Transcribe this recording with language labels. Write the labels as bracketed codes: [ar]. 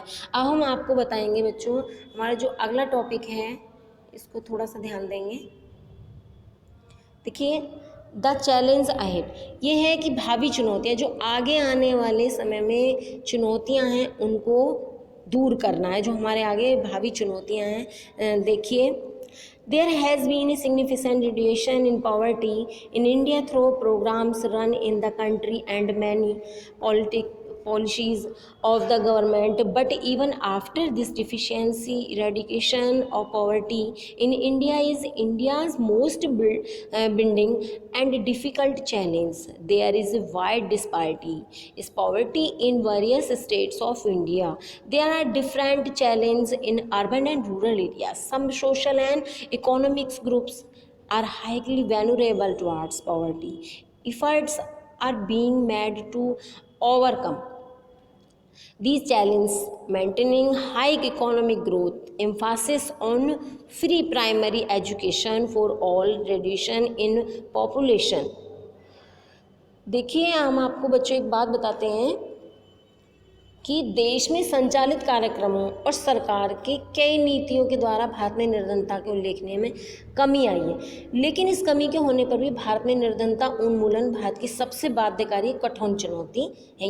[hi] अब हम आपको बताएंगे बच्चों, हमारा जो अगला टॉपिक है इसको थोड़ा सा ध्यान देंगे। देखिए, द चैलेंज अहेड, ये है कि भावी चुनौतियाँ, जो आगे आने वाले समय में चुनौतियाँ हैं उनको दूर करना है, जो हमारे आगे भावी चुनौतियाँ हैं। [en] देखिए, there has been a significant reduction in poverty in India through programs run in the country and many policies of the government. But even after this deficiency, eradication of poverty in India is India's most binding and difficult challenge. There is a wide disparity is poverty in various states of India. There are different challenges in urban and rural areas. Some social and economic groups are highly vulnerable towards poverty. Efforts are being made to overcome these challenges, maintaining high economic growth, emphasis on free primary education for all, reduction in population. [hi] देखिए, हम आपको बच्चों एक बात बताते हैं कि देश में संचालित कार्यक्रमों और सरकार के कई नीतियों के द्वारा भारत में निर्धनता के उल्लेखनीय में कमी आई है। लेकिन इस कमी के होने पर भी भारत में निर्धनता उन्मूलन भारत की सबसे बाध्यकारी कठिन चुनौती है।